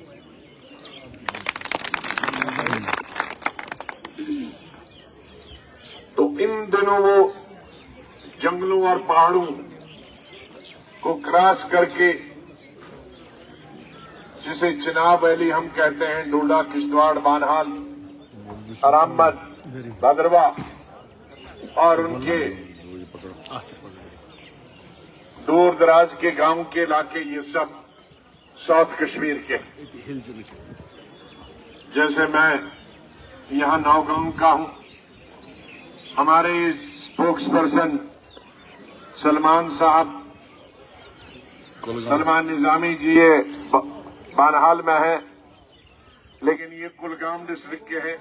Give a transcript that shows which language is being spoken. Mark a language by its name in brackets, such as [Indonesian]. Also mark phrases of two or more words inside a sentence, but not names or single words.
[Urdu] تو ان دنوں وہ جنگلوں اور پہاڑوں کو کراس کر کے, جسے چناب ویلی ہم کہتے ہیں, ڈوڈا, کشتواڑ, بانہال, ارامبد, بھدرواہ اور ان کے دور دراز کے گاؤں کے علاقے, یہ سب ساؤتھ کشمیر کے. جیسے میں یہاں نوگاؤں کا ہوں, ہمارے اسپوکس پرسن سلمان صاحب, سلمان نظامی جی, یہ بانہال میں ہیں, لیکن یہ کلگام ڈسٹرکٹ کے ہیں.